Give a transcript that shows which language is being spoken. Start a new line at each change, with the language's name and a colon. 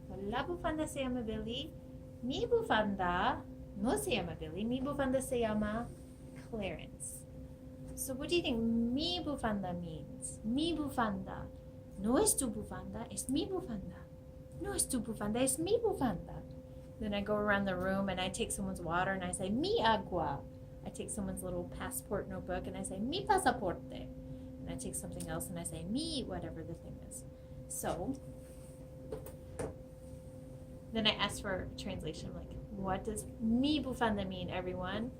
Spanish: La bufanda se llama Billy. Mi bufanda no se llama Billy. Mi bufanda se llama Clarence.
English: So what do you think
Spanish: mi bufanda
English: means?
Spanish: Mi bufanda. No es tu bufanda, es mi bufanda. No es tu bufanda, es mi bufanda.
English: Then I go around the room and I take someone's water and I say
Spanish: mi agua.
English: I take someone's little passport notebook and I say
Spanish: mi pasaporte.
English: And I take something else and I say mi whatever the thing is. So then I ask for a translation, like, what does
Spanish: mi bufanda
English: mean, everyone?